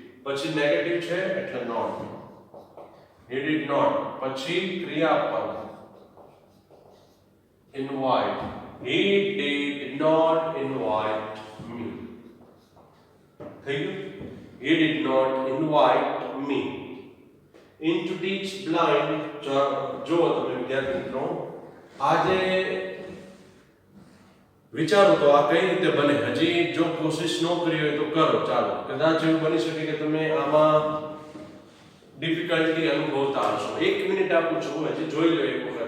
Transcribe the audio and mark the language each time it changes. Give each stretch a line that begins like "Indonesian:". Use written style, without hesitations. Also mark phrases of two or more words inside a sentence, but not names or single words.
Gujarati: પછી નેગેટિવ છે એટલે નોટ.
English: He did not.
Gujarati: પછી ક્રિયાપદ invite.
English: He did not invite me.
Gujarati: થઈ ગયું?
English: He did not invite me. In to teach blind.
Gujarati: જો તમે વિદ્યાર્થી મિત્રો આજે વિચારો તો આ કઈ રીતે બને. હજી જો કોશિશ ન કરી હોય તો કરો. ચાલો, કદાચ એવું બની શકે કે તમે આમાં ડિફિકલ્ટી અનુભવતા હશો. 1 મિનિટ આપું છું, હજી જોઈ લો એક વખત.